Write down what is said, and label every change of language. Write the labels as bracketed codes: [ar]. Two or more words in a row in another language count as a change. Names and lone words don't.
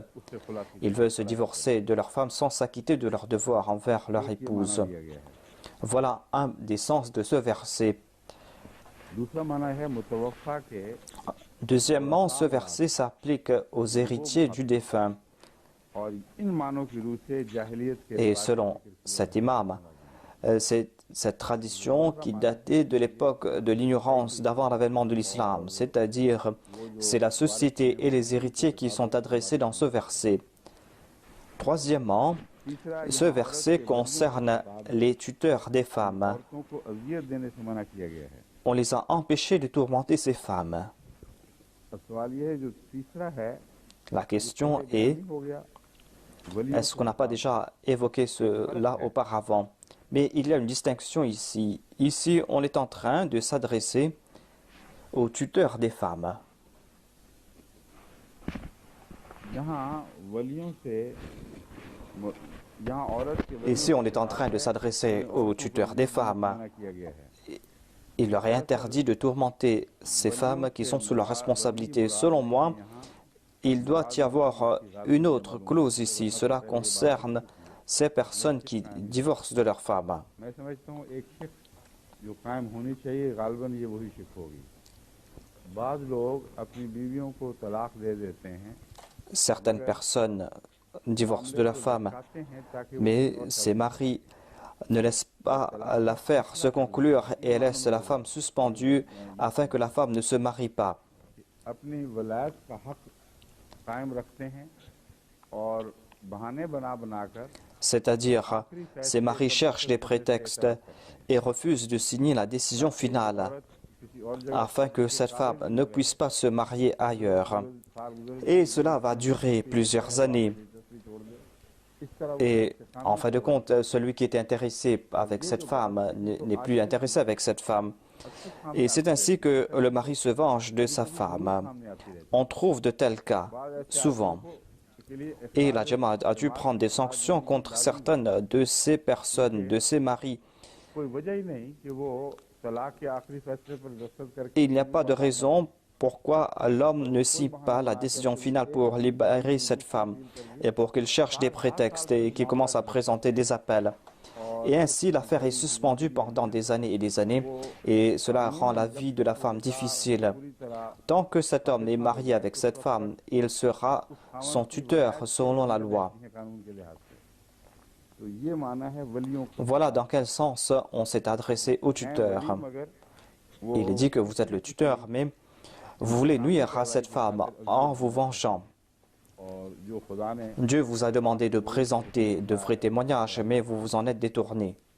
[fr] Ils veulent se divorcer de leur femme sans s'acquitter de leurs devoirs envers leur épouse. Voilà un des sens de ce verset. Deuxièmement, ce verset s'applique aux héritiers du défunt. [ur] اور ان معنوں کی رو سے جاہلیت کے [fr] Et selon cet imam, c'est cette tradition qui datait de l'époque de l'ignorance d'avant l'avènement de l'islam, c'est-à-dire c'est la société et les héritiers qui sont adressés dans ce verset. Troisièmement, ce verset concerne les tuteurs des femmes. [ur] عورتوں کو اذیت دینے سے منع کیا گیا ہے. [fr] On les a empêchés de tourmenter ces femmes. [ur] اب سوال یہ ہے جو تیسرا ہے [fr] La question est, [ur] ہو گیا ولی [fr] est-ce qu'on n'a pas déjà évoqué cela auparavant? Mais il y a une distinction ici. Ici, on est en train de s'adresser aux tuteurs des femmes. [ur] یہاں ولیوں سے یہاں عورت کے ولیوں [fr] Ici, on est en train de s'adresser aux tuteurs des femmes. [ur] منع کیا گیا ہے. [fr] Il leur est interdit de tourmenter ces femmes qui sont sous leur responsabilité. Selon moi, il doit y avoir une autre clause ici. Cela concerne ces personnes qui divorcent de leurs femmes. [ur] میں سمجھتا ہوں ایک شفٹ جو قائم ہونی چاہیے غالباً یہ وہی شفٹ ہوگی. بعض لوگ اپنی بیویوں کو طلاق دے دیتے ہیں [fr] Certaines personnes divorcent de leurs femmes, [ur] چاہتے ہیں تاکہ وہ [fr] mais ces maris ne laissent pas l'affaire se conclure et laissent la femme suspendue afin que la femme ne se marie pas. [ur] اپنی ولایت کا حق قائم رکھتے ہیں اور بہانے بنا کر [fr] C'est-à-dire, ces maris cherchent des prétextes et refusent de signer la décision finale [ur] کسی اور جگہ [fr] afin que cette femme ne puisse pas se marier ailleurs. Et cela va durer plusieurs années. [ur] اس طرح [fr] Et en fin de compte, celui qui était intéressé avec cette femme n'est plus intéressé avec cette femme. Et c'est ainsi que le mari se venge de sa femme. On trouve de tels cas, souvent. Et la Jamaat a dû prendre des sanctions contre certaines de ces personnes, de ces maris. [ur] کوئی وجہ ہی نہیں کہ وہ طلاق کے آخری فیصلے پر دستخط کر کے [fr] Et il n'y a pas de raison pourquoi l'homme ne signe pas la décision finale pour libérer cette femme et pour qu'il cherche des prétextes et qu'il commence à présenter des appels. Et ainsi, l'affaire est suspendue pendant des années et cela rend la vie de la femme difficile. Tant que cet homme est marié avec cette femme, il sera son tuteur selon la loi. [ur] قانون کے لحاظ سے تو یہ مانا ہے ولیوں کو [fr] Voilà dans quel sens on s'est adressé au tuteur. [ur] مگر وہ [fr] Il est dit que vous êtes le tuteur, mais vous voulez nuire à cette femme en vous vengeant. [ur] اور جو خدا نے [fr] Dieu vous a demandé de présenter de vrais témoignages, mais vous vous en êtes détourné.